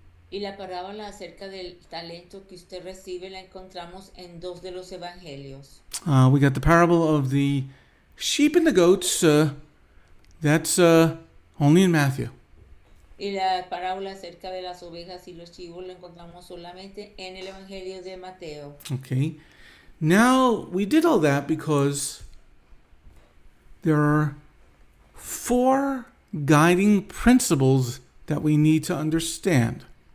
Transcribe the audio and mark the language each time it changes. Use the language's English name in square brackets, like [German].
[Spanish] Y la parábola acerca del talento que usted recibe la encontramos en 2 de los evangelios. [English] We got the parable of the sheep and the goats. That's only in Matthew. [Spanish] Y la parábola acerca de las ovejas y los chivos lo encontramos solamente en el Evangelio de Mateo. Okay. [English] Now, we did all that because there are 4 guiding principles that we need to understand.